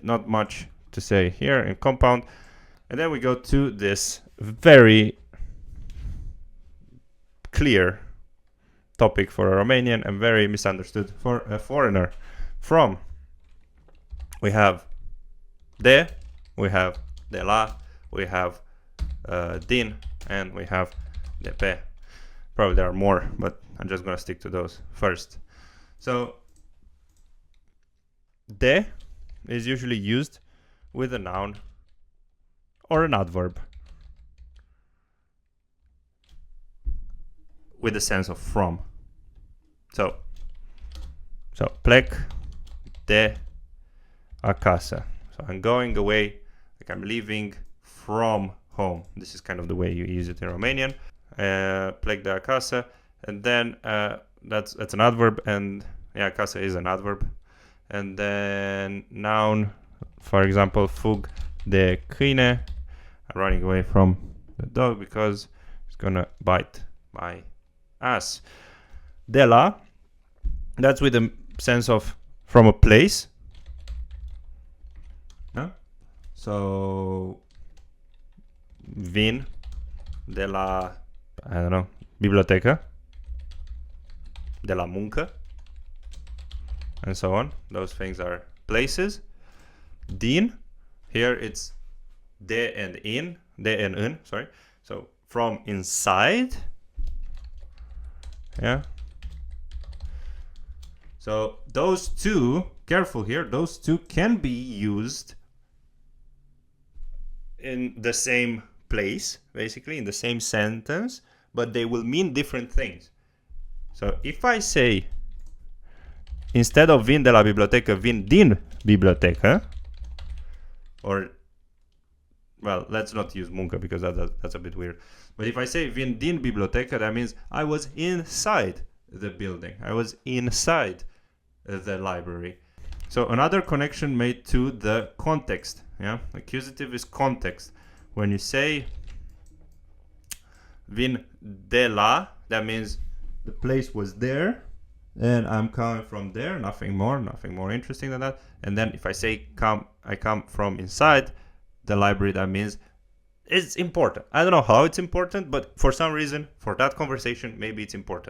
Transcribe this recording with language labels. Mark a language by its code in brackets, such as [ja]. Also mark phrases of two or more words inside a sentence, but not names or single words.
[en] Not much to say here in compound. And then we go to this very clear topic for a Romanian and very misunderstood for a foreigner. From, we have de, we have [ro] de la, [en] we have din, and we have [ro] de pe. [en] Probably there are more, but I'm just going to stick to those first. So de is usually used with a noun or an adverb with the sense of from. [ro] So plec de acasă. [en] So I'm going away, like I'm leaving from home. This is kind of the way you use it in Romanian. [ro] Plec de acasă, [en] and then that's an adverb, and yeah, acasă is an adverb. And then noun, for example, [ro] fug de câine. [en] I'm running away from the dog because it's gonna bite my ass. [ro] De la, [en] that's with the sense of from a place. [ro] Yeah? So vin de la, [en] I don't know, [ro] bibliotecă, de la muncă, [en] and so on. Those things are places. Din, here it's de and in, de and în, sorry. So from inside. Yeah. So those two, careful here, those two can be used in the same place, basically, in the same sentence, but they will mean different things. So if I say, instead of [ro] vin de la bibliotecă, vin din bibliotecă, [en] or, well, let's not use muncă because that's a bit weird. But if I say [ro] vin din bibliotecă, [en] that means I was inside the building. I was inside the library. So another connection made to the context. Yeah, accusative is context. When you say [ro] vin de la, [en] that means the place was there and I'm coming from there, nothing more interesting than that. And then if I say I come from inside the library, that means it's important. I don't know how it's important, but for some reason, for that conversation, maybe it's important.